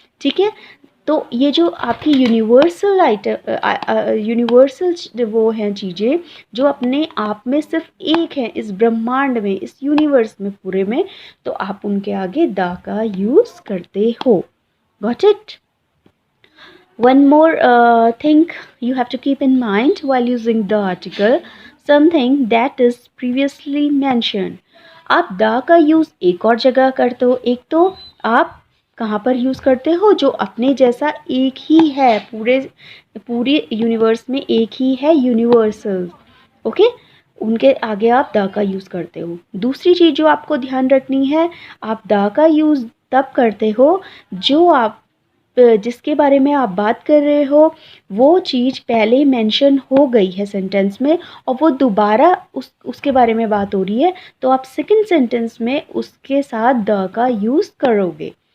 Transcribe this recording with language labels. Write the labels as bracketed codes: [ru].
[hi] ठीक है, तो ये जो आपकी यूनिवर्सल वो हैं चीज़ें जो अपने आप में सिर्फ एक है इस ब्रह्मांड में, इस यूनिवर्स में पूरे में, तो आप उनके आगे द का यूज़ करते हो. [en] Got it? One more thing you have to keep in mind while using the article, something that is previously mentioned. [hi] आप द का यूज़ एक और जगह करते हो. एक तो आप कहाँ पर यूज़ करते हो? जो अपने जैसा एक ही है, पूरे यूनिवर्स में एक ही है, यूनिवर्सल. ओके, उनके आगे आप द का यूज़ करते हो. दूसरी चीज़ जो आपको ध्यान रखनी है, आप द का यूज़ तब करते हो जो आप जिसके बारे में आप बात कर रहे हो वो चीज़ पहले मेंशन हो गई है सेंटेंस में और वो दोबारा उसके बारे में बात हो रही है, तो आप सेकंड सेंटेंस में उसके साथ द का यूज़ करोगे.